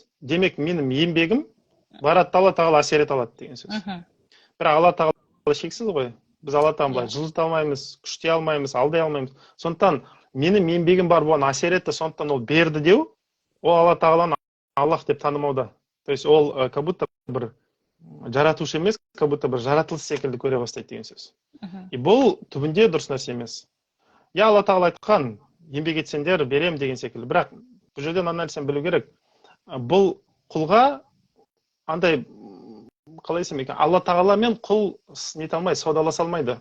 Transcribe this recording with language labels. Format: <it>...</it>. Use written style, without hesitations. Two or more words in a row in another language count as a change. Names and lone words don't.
<kk>Демек, менің еңбегім барады, Алла тағала әсер ете алады деген сөз. Бірақ Алла тағала шексіз ғой. Біз Алла тағала жылыта алмаймыз, күште алмаймыз, алдай алмаймыз. Сондықтан менің еңбегім бар, бұған әсер етті, сондықтан ол берді деу, ол Алла тағаланы Аллах деп танымауда.</kk> <ru>То есть</ru> <kk>ол</kk> <ru>как будто</ru> <kk>бір жаратушы емес,</kk> <ru>как будто</ru> <kk>бір жаратылыс секілді көре бастайды деген сөз. И бұл түбінде дұрыс нәрсе емес. Я Алла тағала айтқан, еңбек етсеңдер берем деген секілді. Бірақ бұл жерде мына нәрсені білу керек. Бұл құлға андай, қалай десем екен, Алла тағаламен құл нете алмайды, саудаласа алмайды.</kk>